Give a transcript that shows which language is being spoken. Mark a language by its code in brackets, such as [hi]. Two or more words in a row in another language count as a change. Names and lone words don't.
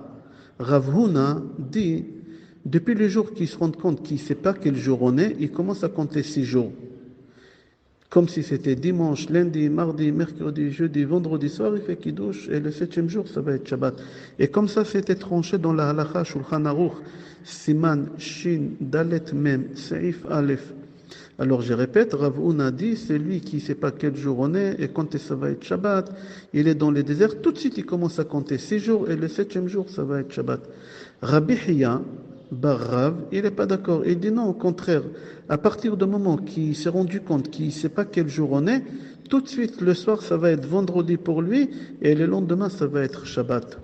[fr] Rav Huna dit, depuis le jour qu'il se rend compte qu'il ne sait pas quel jour on est, il commence à compter 6 jours. Comme si c'était dimanche, lundi, mardi, mercredi, jeudi, vendredi soir, il fait Kiddush, et le 7e jour, ça va être Shabbat. Et comme ça, c'était tranché dans la halacha, Shulchan Aruch, [he] סימן שין דלת מם סעיף אלף. [fr] Alors je répète, Rav Huna dit, c'est lui qui ne sait pas quel jour on est, et quand ça va être Shabbat, il est dans les déserts, tout de suite il commence à compter 6 jours, et le 7e jour, ça va être Shabbat. Rabbi Hiya, Bar Rav, il n'est pas d'accord. Il dit non, au contraire, à partir du moment qu'il s'est rendu compte qu'il ne sait pas quel jour on est, tout de suite le soir, ça va être vendredi pour lui, et le lendemain, ça va être Shabbat.